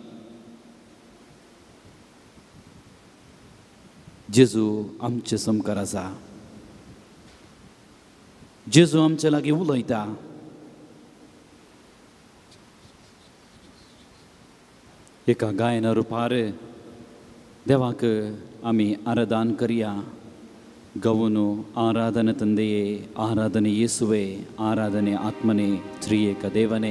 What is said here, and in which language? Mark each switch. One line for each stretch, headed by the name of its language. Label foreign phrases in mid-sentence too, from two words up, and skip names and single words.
Konkani: जेजू आमचे समकार आसा जेजू आमचे लागीं उलयता एका गायना रुपार देवाक आमी आराधन करया
Kannada: ಗವನು ಆರಾಧನೆ ತಂದೆಯೇ ಆರಾಧನೆ ಯೇಸುವೆ ಆರಾಧನೆ ಆತ್ಮನೇ ತ್ರಿಯೇಕ ದೇವನೇ